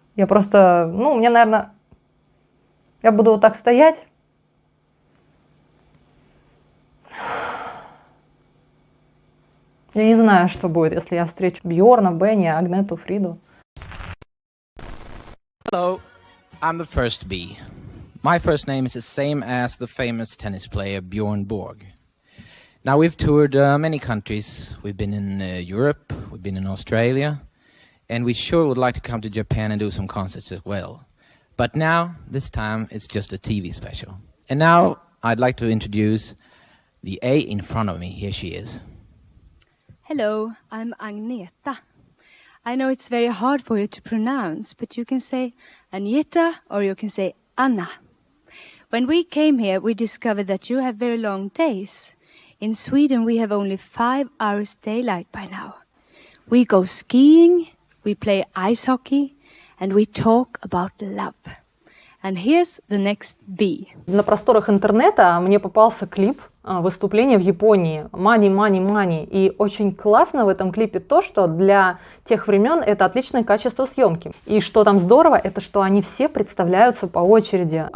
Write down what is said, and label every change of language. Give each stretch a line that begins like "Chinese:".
Russian: Я просто, мне, наверное, я буду вот так стоять. Я не знаю, что будет, если я встречу Бьорна, Бенни, Агнету, Фриду.
English: Hello, I'm the first B. My first name is the same as the famous tennis player Bjorn Borg. Now we've toured many countries. We've been in Europe, we've been in Australia, and we sure would like to come to Japan and do some concerts as well. But now, this time, it's just a TV special. And now I'd like to introduce the A in front of me. Here she is. Hello, I'm Agneta. I know it's very hard for you to pronounce, but you can say Agneta or you can say Anna. When we came here, we discovered that you have very long days. In Sweden, we have only 5 hours daylight by now. We go skiing, we play ice hockey, and we talk about love. And here's the next B.
Russian: На просторах интернета мне попался клип выступления в Японии «Money, money, money». И очень классно в этом клипе то, что для тех времен это отличное качество съемки. И что там здорово, это что они все представляются по очереди.